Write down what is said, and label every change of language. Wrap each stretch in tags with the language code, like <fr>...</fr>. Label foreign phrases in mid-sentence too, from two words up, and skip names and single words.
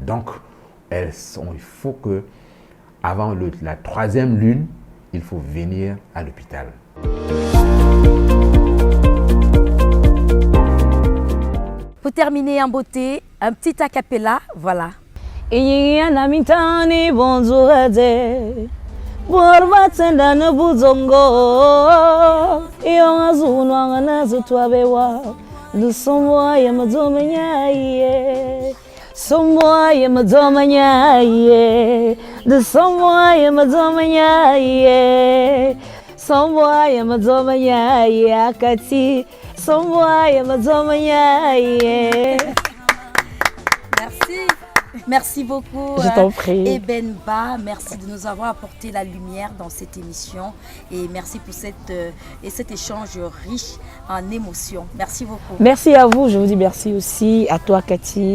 <fr>Donc, il faut que, avant la troisième lune, il faut venir à l'hôpital. Pour terminer en beauté, un petit a cappella, voilà. Somboye mazomanyaye, the somboye mazomanyaye, somboye mazomanyaye akati, somboye mazomanyaye. Merci. Merci beaucoup. Je t'en prie. Eben Ba, merci de nous avoir apporté la lumière dans cette émission et merci pour cet échange riche en émotions. Merci beaucoup. Merci à vous, je vous dis merci aussi à toi Cathy.</fr>